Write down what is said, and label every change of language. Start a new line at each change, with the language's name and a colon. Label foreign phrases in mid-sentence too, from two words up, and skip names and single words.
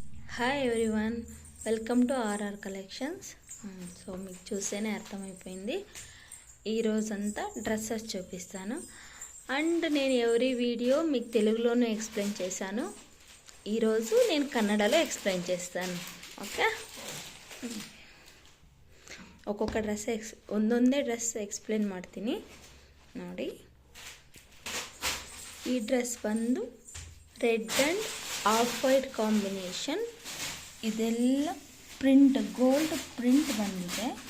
English: hi everyone, welcome to RR collections.
Telugu: సో మీకు చూస్తేనే అర్థమైపోయింది. ఈరోజంతా డ్రెస్సెస్ చూపిస్తాను. అండ్ నేను
English: every video
Telugu: మీకు తెలుగులోనే ఎక్స్ప్లెయిన్ చేశాను. ఈరోజు నేను కన్నడలో ఎక్స్ప్లెయిన్ చేస్తాను.
Kannada: ಓಕೆ, ಒಕ್ಕೊಕ್ಕ ಡ್ರೆಸ್ ಒಂದೊಂದೇ ಡ್ರೆಸ್ ಎಕ್ಸ್ಪ್ಲೇನ್ ಮಾಡ್ತೀನಿ ನೋಡಿ. ಈ ಡ್ರೆಸ್ ಬಂದು
English: red and off white combination.
Kannada: ಇದೆಲ್ಲ ಪ್ರಿಂಟ್,
English: gold print
Kannada: ಬಂದಿದೆ.